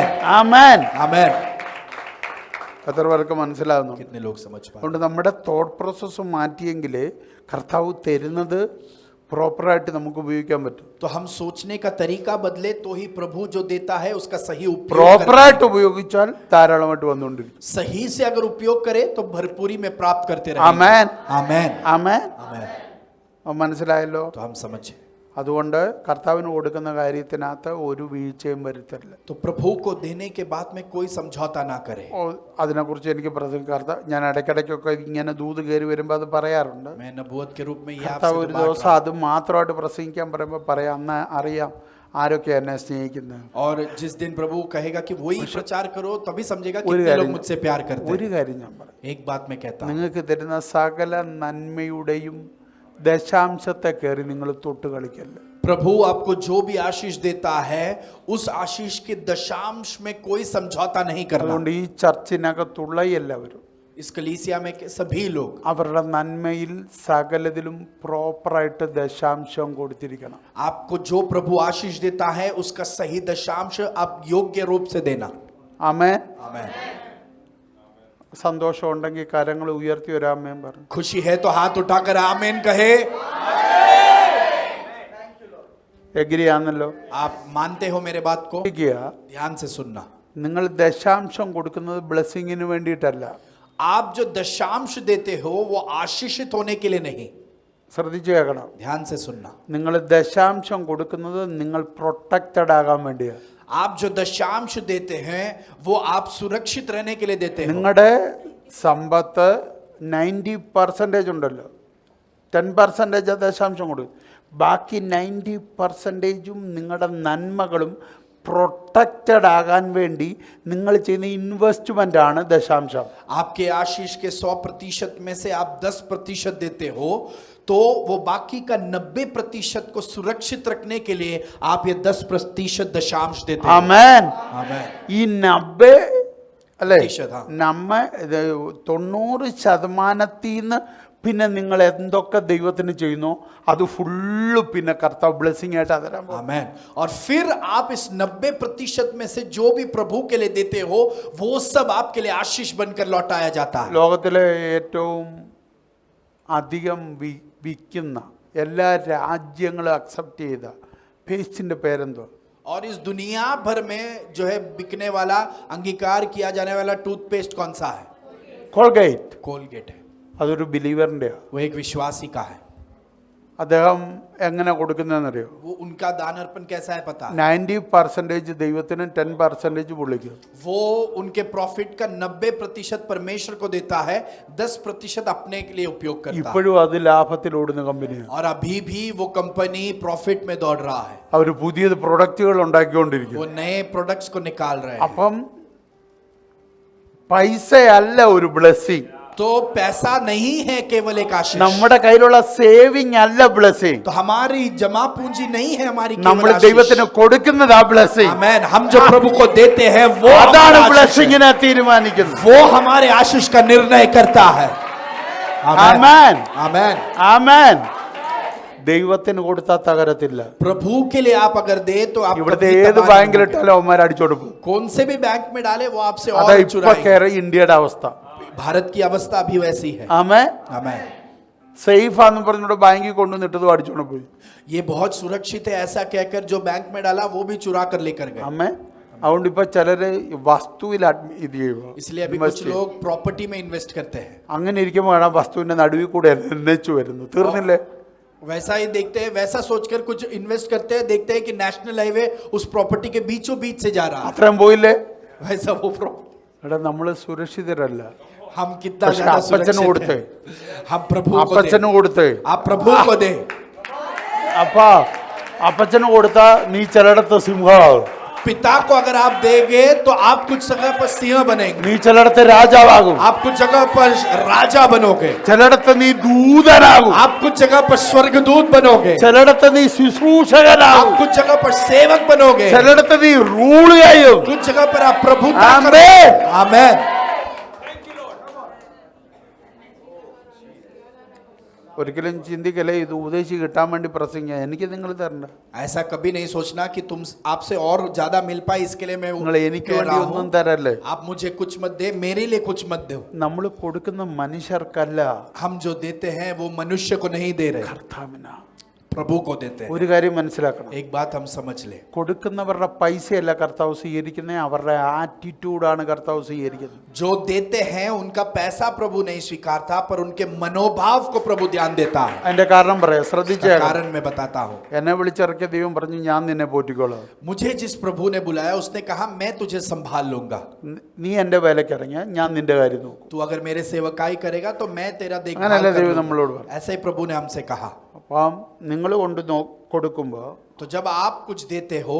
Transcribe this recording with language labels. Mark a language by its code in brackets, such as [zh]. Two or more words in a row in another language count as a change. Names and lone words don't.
[ml] ആമേൻ. [hi] आमेन. [ml] എത്ര പേർക്ക് മനസ്സിലാവുന്നു? [hi] कितने लोग समझ पाए? [ml] അതുകൊണ്ട് നമ്മുടെ [en] thought process [ml] മാറ്റിയെങ്കിൽ കർത്താവ് തരുന്നത് പ്രോപ്പറായിട്ട് നമുക്ക് ഉപയോഗിക്കാൻ പറ്റും. [hi] तो हम सोचने का तरीका बदले तो ही प्रभु जो देता है उसका सही उपयोग [ml] പ്രോപ്പറായിട്ട് ഉപയോഗിച്ചാൽ ധാരാളമായിട്ട് വന്നുകൊണ്ടിരിക്കും. [hi] सही से अगर उपयोग करे तो भरपूरी में प्राप्त करते रहे. [ml] ആമേൻ, [hi] आमेन, [ml] ആമേൻ. [hi] आमेन. [ml] അത് മനസ്സിലായല്ലോ? [hi] तो हम समझे. [ml] അതുകൊണ്ട് കർത്താവിന് കൊടുക്കുന്ന കാര്യത്തിനകത്ത് ഒരു വീഴ്ചയും വരുത്തില്ല. [hi] तो प्रभु को देने के बाद में कोई समझौता ना करे. [ml] അതിനെക്കുറിച്ച് എനിക്ക് ഞാൻ ഇടയ്ക്കിടയ്ക്കൊക്കെ ഇങ്ങനെ ദൂത് കയറി വരുമ്പോൾ അത് പറയാറുണ്ട്. [hi] मैं नबूवत के रूप में ये [ml] കർത്താവ് [hi] आपसे [ml] ഒരു [hi] बात [ml] ദിവസം അത് മാത്രമായിട്ട് പ്രസംഗിക്കാൻ പറയുമ്പോൾ പറയാം, അന്ന് അറിയാം ആരൊക്കെ എന്നെ സ്നേഹിക്കുന്നത്. [hi] और जिस दिन प्रभु कहेगा कि वही प्रचार करो, तभी समझेगा [ml] ഒരു [hi] कितने लोग [ml] കാര്യം [hi] मुझसे प्यार करते [ml] ഒരു [hi] हैं. [ml] കാര്യം ഞാൻ പറയാം, [hi] एक बात मैं कहता हूं, [ml] നിങ്ങൾക്ക് തരുന്ന സകല നന്മയുടെയും ദശാംശത്തെ കയറി നിങ്ങൾ തൊട്ട് കളിക്കല്ല. [hi] प्रभु आपको जो भी आशीष देता है, उस आशीष के दशांश में कोई समझौता नहीं करना. [ml] അതുകൊണ്ട് ഈ ചർച്ചിനകത്തുള്ള എല്ലാവരും [hi] इस कलीसिया में के सभी लोग [ml] അവരുടെ നന്മയിൽ സകലതിലും പ്രോപ്പറായിട്ട് ദശാംശം കൊടുത്തിരിക്കണം. [hi] आपको जो प्रभु आशीष देता है उसका सही दशांश आप योग्य रूप से देना. [ml] ആമേൻ. [hi] आमेन. [ml] സന്തോഷം ഉണ്ടെങ്കിൽ കരങ്ങൾ ഉയർത്തി ഒരു ആമേൻ പറഞ്ഞു. [hi] खुशी है तो हाथ उठाकर आमेन कहे. [ml] എഗ്രി ആണല്ലോ? [hi] आप मानते हो मेरे बात को? [ml] ശ്രദ്ധിക്കുക, [hi] ध्यान से सुनना. [ml] നിങ്ങൾ ദശാംശം കൊടുക്കുന്നത് ബ്ലെസ്സിങ്ങിന് വേണ്ടിയിട്ടല്ല. [hi] आप जो दशांश देते हो वो आशीषित होने के लिए नहीं. [ml] ശ്രദ്ധിച്ചു കേൾക്കണം. [hi] ध्यान से सुनना. [ml] നിങ്ങൾ ദശാംശം കൊടുക്കുന്നത് നിങ്ങൾ പ്രൊട്ടക്റ്റഡ് ആകാൻ വേണ്ടിയാണ്. [hi] आप जो दशांश देते हैं वो आप सुरक्षित रहने के लिए देते हो. [ml] നിങ്ങളുടെ സമ്പത്ത് 90% ഉണ്ടല്ലോ, 10% ദശാംശം കൊടുക്കും. ബാക്കി 90% നിങ്ങളുടെ നന്മകളും പ്രൊട്ടക്റ്റഡ് ആകാൻ വേണ്ടി നിങ്ങൾ ചെയ്യുന്ന ഇൻവെസ്റ്റ്മെന്റ് ആണ് ദശാംശം. [hi] आपके आशीष के 100% में से आप 10% देते हो, तो वो बाकी का 90% को सुरक्षित रखने के लिए आप ये 10% दशांश देते हो. [ml] ആമേൻ. [hi] आमेन. [ml] ഈ 90 അല്ലേ, [hi] പ്രതിശത. [ml] 90% പിന്നെ നിങ്ങൾ എന്തൊക്കെ ദൈവത്തിന് ചെയ്യുന്നോ അത് ഫുള്ള് പിന്നെ കർത്താവ് ബ്ലെസ്സിങ് ആയിട്ട് തരാൻ പോകും. [hi] आमेन. और फिर आप इस 90% में से जो भी प्रभु के लिए देते हो, वो सब आपके लिए आशीष बनकर लौटाया जाता है. [ml] ലോകത്തിലെ ഏറ്റവും അധികം വിൽക്കുന്ന എല്ലാ രാജ്യങ്ങളും അക്സെപ്റ്റ് ചെയ്ത പേസ്റ്റിന്റെ പേരെന്തോ? [hi] और इस दुनिया भर में जो है बिकने वाला, अंगीकार किया जाने वाला टूथपेस्ट कौन सा है? [ml] കോൾഗേറ്റ്. [hi] कोलगेट है. [ml] അതൊരു ബിലീവറിന്റെ. [hi] वो एक विश्वासी का है. [ml] അദ്ദേഹം എങ്ങനെ കൊടുക്കുന്നതെന്നറിയോ? [hi] वो उनका दान अर्पण कैसा है पता है? [ml] 90% ദൈവത്തിനും 10% പുള്ളിക്കും. [hi] वो उनके प्रॉफिट का 90% परमेश्वर को देता है, 10% अपने के लिए उपयोग करता है। [ml] ഇപ്പോഴും അത് ലാഭത്തിൽ ഓടുന്ന കമ്പനിയാണ്. [hi] और अभी भी वो कंपनी प्रॉफिट में दौड़ रहा है। [ml] അവർ പുതിയ പ്രൊഡക്റ്റുകൾ ഉണ്ടാക്കിക്കൊണ്ടിരിക്കും. [hi] वो नए प्रोडक्ट्स को निकाल रहे हैं। [ml] അപ്പം പൈസയല്ല ഒരു ബ്ലെസ്സിങ്. [hi] तो पैसा नहीं है केवल एक आशीष। [ml] നമ്മുടെ കയ്യിലുള്ള സേവിങ് അല്ല ബ്ലെസ്സിങ്. [hi] तो हमारी जमा पूंजी नहीं है हमारी [ml] നമ്മൾ [hi] केवल [ml] ദൈവത്തിന് കൊടുക്കുന്നത് ആ ബ്ലെസ്സിങ്. [hi] आमीन। हम जो प्रभु को देते हैं वो [ml] അതാണ് [hi] हमारा आशीष है। [ml] ബ്ലെസ്സിങ്ങിനെ തീരുമാനിക്കുന്നത്. [hi] वो हमारे आशीष का निर्णय करता है। [ml] ആമേൻ. [hi] आमीन। [ml] ആമേൻ. ദൈവത്തിന് കൊടുത്താൽ തകരത്തില്ല. [hi] प्रभु के लिए आप अगर दे तो आप [ml] ഇവിടുത്തെ [hi] कभी [ml] ഏത് [hi] तबाह नहीं [ml] ബാങ്കിലിട്ടാലും അവന്മാർ അടിച്ചോടുക്കും. [hi] होंगे। कौन से भी बैंक में डाले वो आपसे [ml] അതാ [hi] और [ml] ഇപ്പൊ [hi] चुराएंगे। [ml] ഇന്ത്യയുടെ അവസ്ഥ. [hi] भारत की अवस्था भी वैसी है। [ml] ആമേൻ. [hi] आमीन। [ml] സേഫാന്ന് പറഞ്ഞോട് ബാങ്കിൽ കൊണ്ടുവന്നിട്ടതും അടിച്ചോണ്ട് പോയി. [hi] ये बहुत सुरक्षित है ऐसा कहकर जो बैंक में डाला वो भी चुरा कर लेकर गए। [ml] ആമേൻ. അതുകൊണ്ട് ഇപ്പൊ ചിലര് വസ്തുവിൽ ഇത് ചെയ്യുക. [hi] इसलिए अभी कुछ लोग प्रॉपर्टी में इन्वेस्ट करते हैं। [ml] അങ്ങനെ ഇരിക്കുമ്പോൾ കാണാം വസ്തുവിന്റെ നടുവിൽ കൂടെ എന്നു വരുന്നു. തീർന്നില്ലേ? [hi] वैसा ही देखते हैं, वैसा सोचकर कुछ इन्वेस्ट करते हैं, देखते हैं कि [en] national highway [hi] उस प्रॉपर्टी के बीचों बीच से जा रहा है। [ml] അത്രയും പോയില്ലേ? [hi] वैसा वो प्रॉपर्टी [ml] എടാ നമ്മള് സുരക്ഷിതരല്ല. [hi] हम कितना [ml] പക്ഷെ [hi] ज्यादा [ml] അപ്പച്ചന് [hi] सुरक्षित [ml] കൊടുത്തേ. [hi] हैं। हम प्रभु को [ml] അപ്പച്ചന് [hi] दें। [ml] കൊടുത്തേ. [hi] आप प्रभु को दे। [ml] അപ്പ അപ്പച്ചന് കൊടുത്താ നീ ചിലയിടത്ത് സിംഹമാവും. [hi] पिता को अगर आप देंगे तो आप कुछ जगह पर सिंह बनेंगे। [ml] നീ ചിലയിടത്ത് രാജാവാകും. [hi] आप कुछ जगह पर राजा बनोगे। [ml] ചിലയിടത്ത് നീ ദൂതനാകും. [hi] आप कुछ जगह पर स्वर्गदूत बनोगे। [ml] ചിലയിടത്ത് നീ ശുശ്രൂഷകനാകും. [hi] आप कुछ जगह पर सेवक बनोगे। [ml] ചിലയിടത്ത് നീ റൂൾ ചെയ്യും. [hi] कुछ जगह पर आप प्रभुता आमीन। करोगे। आमीन। [ml] ഒരിക്കലും ചിന്തിക്കല്ലേ ഇത് ഉപദേശി കിട്ടാൻ വേണ്ടി പ്രസംഗിക്കുക. എനിക്ക് നിങ്ങൾ തരണ്ട. [hi] ऐसा कभी नहीं सोचना कि तुम आपसे और ज्यादा मिल पाए इसके लिए मैं [ml] നിങ്ങൾ എനിക്ക് [hi] कह [ml] വേണ്ടി [hi] रहा [ml] ഒന്നും [hi] हूं। [ml] തരല്ലേ. [hi] आप मुझे कुछ मत दे, मेरे लिए कुछ मत दो। [ml] നമ്മൾ കൊടുക്കുന്ന മനുഷ്യർക്കല്ല, [hi] हम जो देते हैं वो मनुष्य को नहीं दे रहे, [ml] കർത്താവിനാ. [hi] प्रभु को देते हैं। [ml] ഒരു കാര്യം മനസ്സിലാക്കണം. [hi] एक बात हम समझ ले, [ml] കൊടുക്കുന്നവരുടെ പൈസയല്ല കർത്താവ് സ്വീകരിക്കുന്നത്, അവരുടെ ആറ്റിറ്റ്യൂഡാണ് കർത്താവ് സ്വീകരിക്കുന്നത്. [hi] जो देते हैं उनका पैसा प्रभु नहीं स्वीकारता, पर उनके मनोभाव को प्रभु ध्यान देता है। [ml] അതിന്റെ കാരണം പറയാം, [hi] इसका [ml] ശ്രദ്ധിച്ചേ. [hi] कारण मैं बताता हूँ। [ml] എന്നെ വിളിച്ചിറക്കിയ ദൈവം പറഞ്ഞു ഞാൻ നിന്നെ പോറ്റിക്കോളാം. [hi] मुझे जिस प्रभु ने बुलाया उसने कहा मैं तुझे संभाल लूंगा। [ml] നീ എന്റെ വേലയ്ക്ക് ഇറങ്ങിയ ഞാൻ നിന്റെ കാര്യം നോക്കും. [hi] तू अगर मेरे सेवकाई करेगा तो मैं तेरा देखभाल [ml] അങ്ങനെയല്ലേ [hi] कर [ml] ദൈവം [hi] लूंगा। [ml] നമ്മളോട് പറഞ്ഞു. [hi] ऐसा ही प्रभु ने हमसे कहा। [ml] അപ്പം നിങ്ങൾ കൊടുക്കുമ്പോ [hi] तो जब आप कुछ देते हो